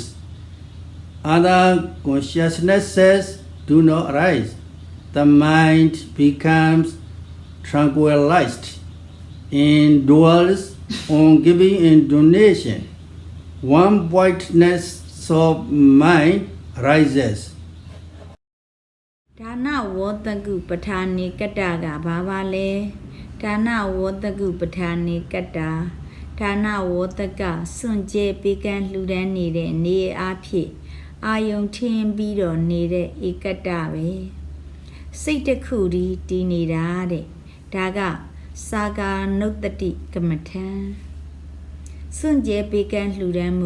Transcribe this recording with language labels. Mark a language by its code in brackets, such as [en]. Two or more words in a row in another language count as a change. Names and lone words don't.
[en] Other consciousnesses do not arise. The mind becomes tranquilized and dwells on giving and donation. One-pointedness of mind rises. [my] ဒါနဝတ္တကုပဋ္ဌာနိကတ္တကဘာပါလဲဒါနဝတ္တကုပဋ္ဌာနိကတ္တဒါနဝတ္တကစွန့်ကြဲပေးကမ်းလှူဒန်းနေတဲ့နေအားဖြင့်အာယုံထ င်းပြီးတော့နေတဲ့ဧကတ္တပဲစိတ်တစ်ခုဒီတည်နေတာတဲ့ဒါကစာကာနုတ္တိကမ္မထံစွန့်ကြဲပေးကမ်းလှူဒန်းမှု